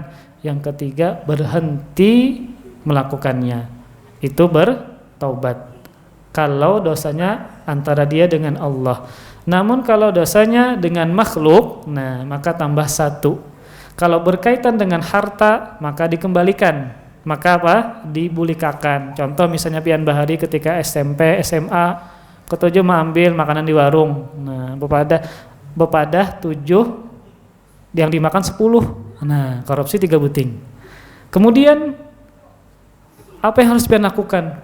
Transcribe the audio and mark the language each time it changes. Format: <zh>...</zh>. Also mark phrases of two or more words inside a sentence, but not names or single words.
<id>Yang ketiga, berhenti melakukannya. Itu bertaubat. Kalau dosanya antara dia dengan Allah. Namun kalau dosanya dengan makhluk, nah maka tambah 1. Kalau berkaitan dengan harta, maka dikembalikan.</id> <bjn>maka apa? Dibulikakan. Contoh misalnya pian bahari ketika SMP, SMA, ketujuh mengambil makanan di warung. Nah, bepadah 7 yang dimakan 10. Nah, korupsi 3 buting. Kemudian apa yang harus pian lakukan?</bjn>